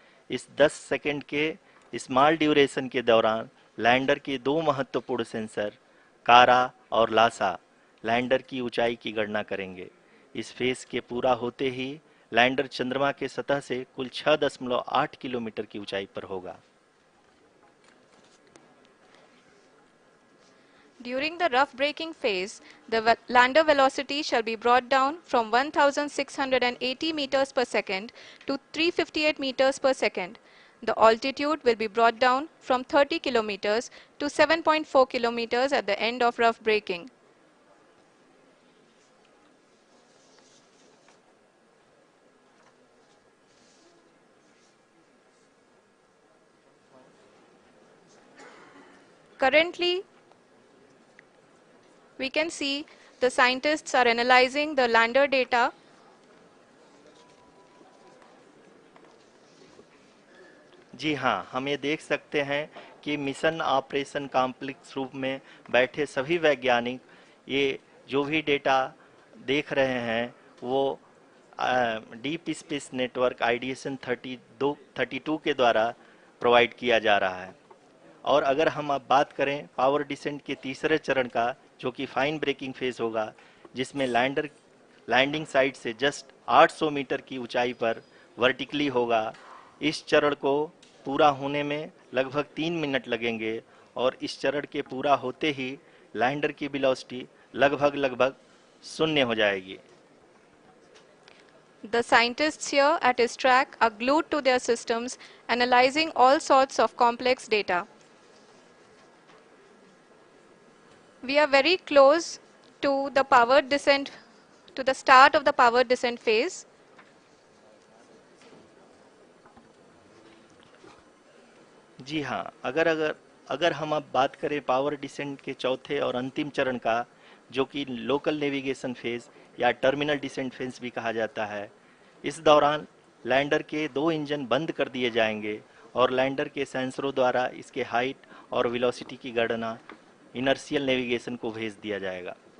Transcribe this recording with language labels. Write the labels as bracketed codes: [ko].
[hi] इस 10 सेकंड के small duration के दौरान लैंडर के 2 महत्वपूर्ण सेंसर कारा और लासा लैंडर की ऊंचाई की गणना करेंगे। इस फेज के पूरा होते ही लैंडर चंद्रमा के सतह से कुल 6.8 किलोमीटर की ऊंचाई पर होगा। [en] During the rough braking phase, the lander velocity shall be brought down from 1680 meters per second to 358 meters per second. The altitude will be brought down from 30 kilometers to 7.4 kilometers at the end of rough braking. Currently, we can see the scientists are analyzing the lander data. [hi] जी हाँ, हम ये देख सकते हैं कि mission operation complex रूप में बैठे सभी वैज्ञानिक ये जो भी डेटा देख रहे हैं वो डीप स्पेस नेटवर्क IDSN 32 के द्वारा प्रोवाइड किया जा रहा है। और अगर हम अब बात करें पावर डिसेंट के तीसरे चरण का, जो कि फाइन ब्रेकिंग फेज होगा, जिसमें लैंडर लैंडिंग साइट से जस्ट 800 मीटर की ऊंचाई पर वर्टिकली होगा। इस चरण को पूरा होने में लगभग 3 मिनट लगेंगे और इस चरण के पूरा होते ही लैंडर की वेलोसिटी लगभग 0 हो जाएगी। [en] The scientists here at ISRO are glued to their systems, analyzing all sorts of complex data. We are very close to the powered descent, to the start of the powered descent phase. [hi] जी हाँ, अगर अगर अगर हम अब बात करें power descent के चौथे और अंतिम चरण का, जो कि लोकल नेविगेशन फेज या टर्मिनल डिसेंट फेज भी कहा जाता है, इस दौरान लैंडर के 2 इंजन बंद कर दिए जाएंगे और लैंडर के सेंसरों द्वारा इसके हाइट और वेलोसिटी की गणना इनर्शियल नेविगेशन को भेज दिया जाएगा।